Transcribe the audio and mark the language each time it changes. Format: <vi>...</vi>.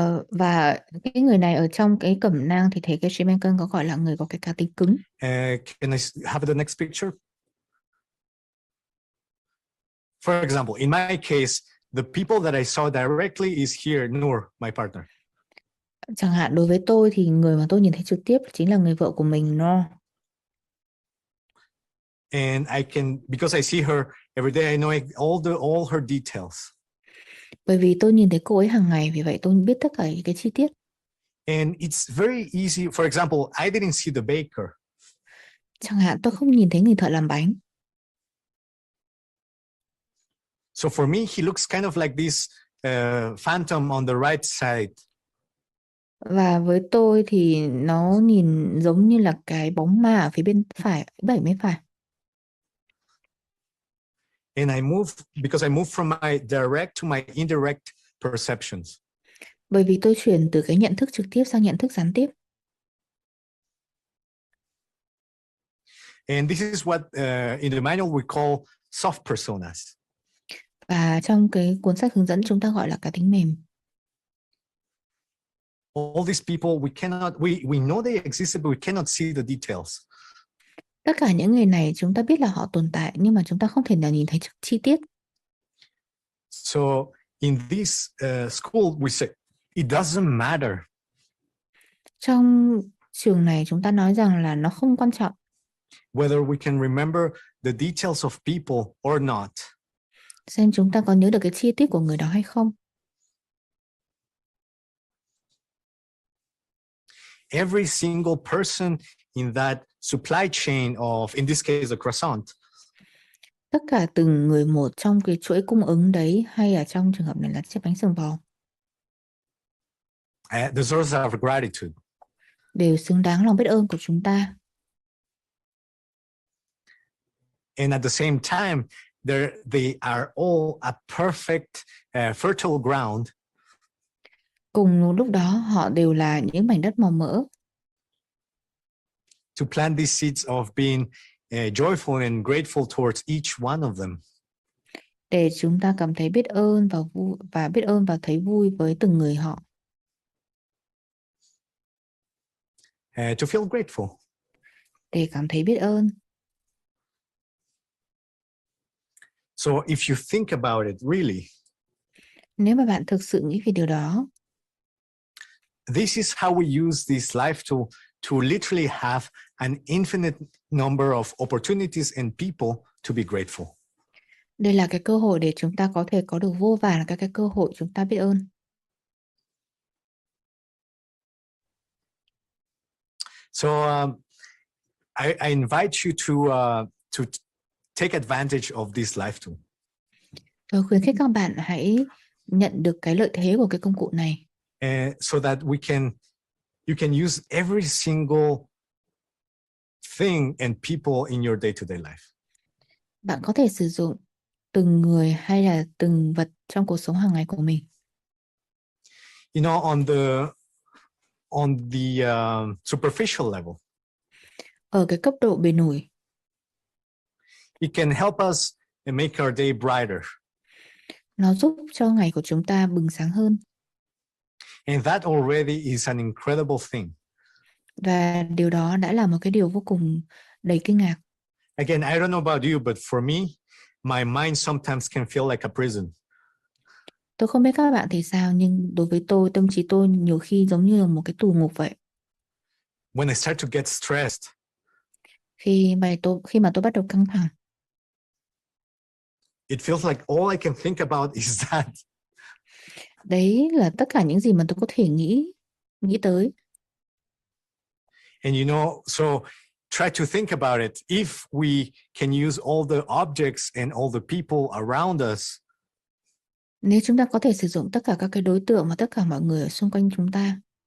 <vi>Và cái người này ở trong cái cẩm nang thì thầy Geshe-la có gọi là người có cái cá tính cứng.</vi> <en>Can I have the next picture? For example, in my case, the people that I saw directly is here, Noor, my partner.</en> <vi>Chẳng hạn đối với tôi thì người mà tôi nhìn thấy trực tiếp chính là người vợ của mình, Noor.</vi> <en>And because I see her every day, I know all her details.</en> <vi>Bởi vì tôi nhìn thấy cô ấy hàng ngày, vì vậy tôi biết tất cả những cái chi tiết.</vi> <en>And it's very easy. For example, I didn't see the baker.</en> <vi>Chẳng hạn tôi không nhìn thấy người thợ làm bánh.</vi> <en>So for me, he looks kind of like this phantom on the right side.</en> <vi>Và với tôi thì nó nhìn giống như là cái bóng ma ở phía bên phải, bên phải.</vi> <en>And because I moved from my direct to my indirect perceptions.</en> <vi>Bởi vì tôi chuyển từ cái nhận thức trực tiếp sang nhận thức gián tiếp.</vi> <en>And this is what in the manual we call soft personas.</en> <vi>Và trong cái cuốn sách hướng dẫn chúng ta gọi là cá tính mềm.</vi> <en>All these people we know they existed, but we cannot see the details.</en> <vi>Tất cả những người này chúng ta biết là họ tồn tại, nhưng mà chúng ta không thể nào nhìn thấy chi tiết.</vi> <en>So in this school we say it doesn't matter.</en> <vi>Trong trường này chúng ta nói rằng là nó không quan trọng</vi> <en>whether we can remember the details of people or not.</en> <vi>Xem chúng ta có nhớ được cái chi tiết của người đó hay không.</vi> <en>Every single person in that supply chain of, in this case, the croissant,</en> <vi>Tất cả từng người một trong cái chuỗi cung ứng đấy, hay là trong trường hợp này là chiếc bánh sừng bò,</vi> <en>deserves our gratitude.</en> <vi>đều xứng đáng lòng biết ơn của chúng ta.</vi> <en>And at the same time, they are all a perfect fertile ground</en> <vi>Cùng lúc đó họ đều là những mảnh đất màu mỡ</vi> <en>to plant these seeds of being joyful and grateful towards each one of them.</en> <vi>để chúng ta cảm thấy biết ơn và biết ơn và thấy vui với từng người họ.</vi> <en>To feel grateful.</en> <vi>Để cảm thấy biết ơn.</vi> <en>So if you think about it, really,</en> <vi>Nếu mà bạn thực sự nghĩ về điều đó,</vi> <en>this is how we use this life to literally have an infinite number of opportunities and people to be grateful.</en> <vi>đây là cái cơ hội để chúng ta có thể có được vô vàn các cái cơ hội chúng ta biết ơn.</vi> <en>So I invite you to take advantage of this life tool.</en> <vi>Tôi khuyến khích các bạn hãy nhận được cái lợi thế của cái công cụ này.</vi> <en>So that you can use every single thing and people in your day-to-day life.</en> <vi>Bạn có thể sử dụng từng người hay là từng vật trong cuộc sống hàng ngày của mình.</vi> <en>You know, on the superficial level,</en> <vi>Ở cái cấp độ bề nổi,</vi> <en>it can help us and make our day brighter.</en> <vi>nó giúp cho ngày của chúng ta bừng sáng hơn.</vi> <en>And that already is an incredible thing.</en> <vi>Và điều đó đã là một cái điều vô cùng đầy kinh ngạc.</vi> <en>Again, I don't know about you, but for me, my mind sometimes can feel like a prison.</en> <vi>Tôi không biết các bạn thì sao, nhưng đối với tôi, tâm trí tôi nhiều khi giống như là một cái tù ngục vậy.</vi> <en>When I start to get stressed,</en> <vi>Khi mà tôi bắt đầu căng thẳng,</vi> <en>it feels like all I can think about is that.</en> <vi>đấy là tất cả những gì mà tôi có thể nghĩ tới.</vi> <en>And so try to think about it. If we can use all the objects and all the people around us,</en> <vi>Nếu chúng ta có thể sử dụng tất cả các cái đối tượng và tất cả mọi người ở xung quanh chúng ta</vi>